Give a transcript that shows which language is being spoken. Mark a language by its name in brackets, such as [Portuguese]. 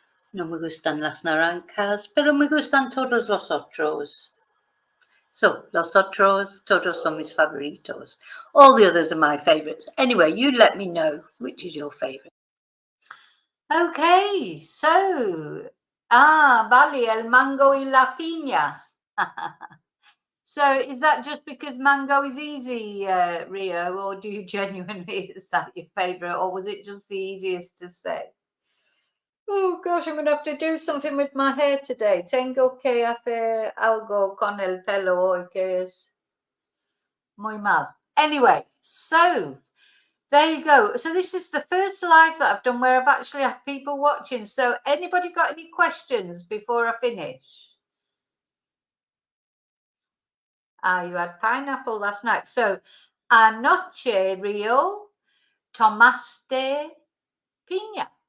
[Spanish] No me gustan las naranjas, pero me gustan todos los otros. So, los otros, todos son mis favoritos. [English] All the others are my favorites. Anyway, you let me know which is your favorite. [Spanish] Okay, so, vale, el mango y la piña. [English] So is that just because mango is easy, Rio, or do you genuinely, is that your favorite, or was it just the easiest to say? Oh gosh, I'm going to have to do something with my hair today. [Spanish] Tengo que hacer algo con el pelo hoy que es muy mal. [English] Anyway, so there you go. So this is the first live that I've done where I've actually had people watching. So anybody got any questions before I finish? You had pineapple last night. So [Spanish] anoche, Rio, tomaste piña.